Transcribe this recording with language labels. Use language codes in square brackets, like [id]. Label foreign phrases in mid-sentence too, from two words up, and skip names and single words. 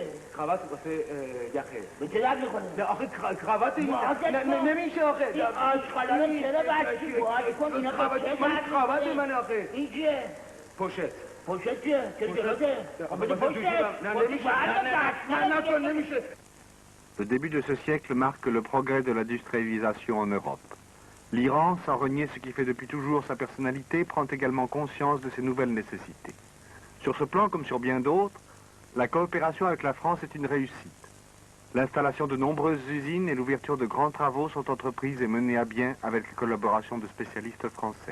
[fa] کراوات واسه یخه به چه درد میخوره نه آخه کراوات نمیشه آخه این آشغالا رو چرا بچی باید کن اینا به چه درد کراوات من آخه این چیه پوشت پوشت چیه چرا جلوته بده پوشت نه نمیشه [fr] Le début de ce siècle marque le progrès de l'industrialisation en Europe. L'Iran, sans renier ce qui fait depuis toujours sa personnalité, prend également conscience de ses nouvelles nécessités. Sur ce plan, comme sur bien d'autres, la coopération avec la France est une réussite. L'installation de nombreuses usines et l'ouverture de grands travaux sont entreprises et menées à bien avec la collaboration de spécialistes français.